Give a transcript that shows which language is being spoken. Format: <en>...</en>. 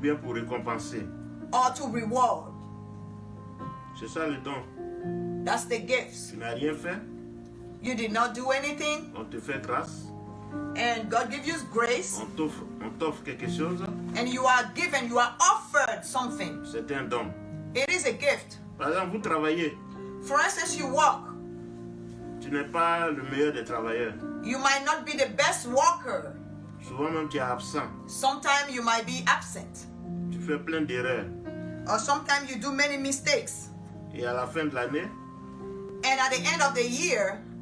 <fr>ou bien pour récompenser.</fr> <en>or to reward.</en> <fr>C'est ça le don.</fr> <en>That's the gifts.</en> <fr>Tu n'as rien fait,</fr> <en>You did not do anything,</en> <fr>on te fait grâce,</fr> <en>and God gives you grace,</en> <fr>on t'offre quelque chose,</fr> <en>and you are given, you are offered something.</en> <fr>c'est un don.</fr> <en>It is a gift.</en> <fr>Par exemple, vous travaillez,</fr> <en>For instance, you walk.</en> <fr>tu n'es pas le meilleur des travailleurs.</fr> <en>You might not be the best walker.</en> <fr>Souvent même tu es absent,</fr> <en>Sometimes you might be absent.</en> <fr>tu fais plein d'erreurs.</fr> <en>Or sometimes you do many mistakes.</en> <fr>Et à la fin de l'année,</fr> <en>And at the end of the year,</en>